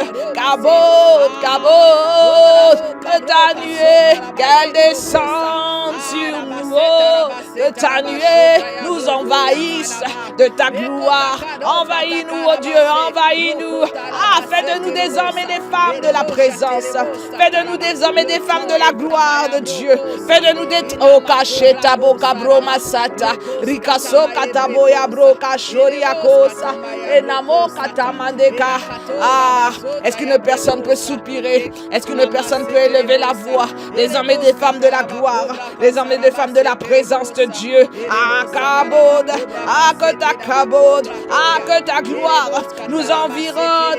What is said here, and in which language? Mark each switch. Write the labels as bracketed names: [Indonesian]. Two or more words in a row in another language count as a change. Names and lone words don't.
[French] Kabot, Kabot, que ta nuée, qu'elle descende sur nous, oh, que ta nuée nous envahisse de ta gloire. Envahis-nous, oh Dieu, envahis-nous. Ah, fais de nous des hommes et des femmes de la présence. Fais de nous des hommes et des femmes de la gloire de Dieu. Fais de nous des okasheta boka broma sata rikaso kataboya broka shoriakosa enamo katamandeka. Ah, est-ce qu'une personne peut soupirer? Est-ce qu'une personne peut élever la voix? Des hommes et des femmes de la gloire, des hommes et des femmes de la présence de Dieu. Ah, Kabod, ah, que ta Kabod, ah, que ta gloire nous environne.